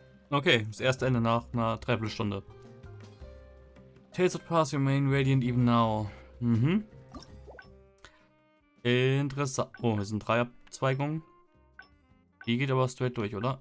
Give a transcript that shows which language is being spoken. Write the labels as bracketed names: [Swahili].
[German] Okay, das erste Ende nach einer Dreiviertelstunde. [English] Tales of the past remain radiant even now. [German] Mhm. Interessant. Oh, hier sind 3 Abzweigungen. Die geht aber straight durch, oder?